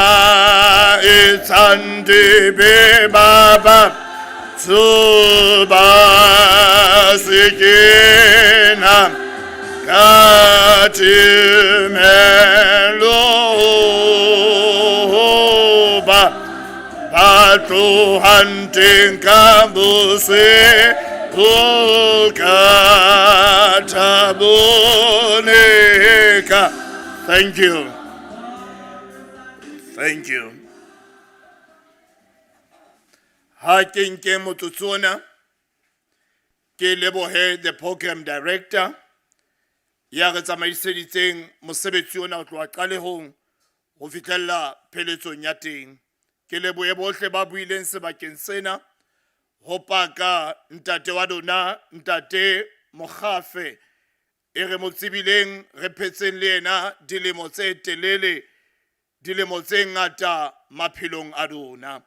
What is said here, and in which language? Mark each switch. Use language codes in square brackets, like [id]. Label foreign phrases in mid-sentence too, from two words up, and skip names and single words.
[en] itandi bebaba Suba sikina Katimeloba Batu hunting kabuse Thank you. Thank you. [st] Ha ke motsotsona ke lebohe [en] the program director [st] ya re tsamaiseditseng mosebetsi ona o tloa qalehong ho fitlhella pheletsong ya teng. Ke lebohe bohle ba buileng sebakeng sena ho paka ntate wa dona ntate Mogafe e re mo tsibileng re phetseng le ena dilemo tse telele dilemo tse ngata maphelong a rona.